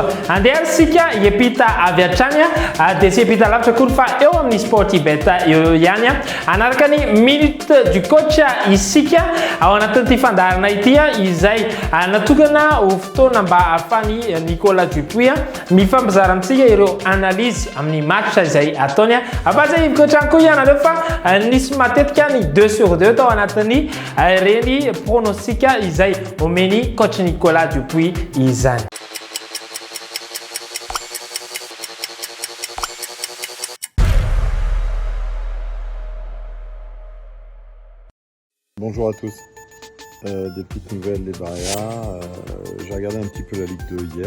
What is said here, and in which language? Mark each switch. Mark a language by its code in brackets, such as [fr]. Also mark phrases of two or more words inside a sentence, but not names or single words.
[mg] Andeha sika hiampita avy hatrany dia tsy hiampita lavitra akory fa eo amin'ny sportybet eo ihany anaraka ny [fr] minute du coach [mg] isika ao anatin'ity fandaharana ity izay natokana ho fotoana mba ahafany Nicolas Dupuis mifampizara amintsika ireo analyse amin'ny match izay ataony ampatsahivy koatrany koa ianareo fa nisy matetika ny 2 sur 2 tao anatin'ny reny pronostika izay omeny coach Nicolas Dupuis izany. [fr] Bonjour à tous. Des petites nouvelles des Barrières. J'ai regardé un petit peu la Ligue 2 hier.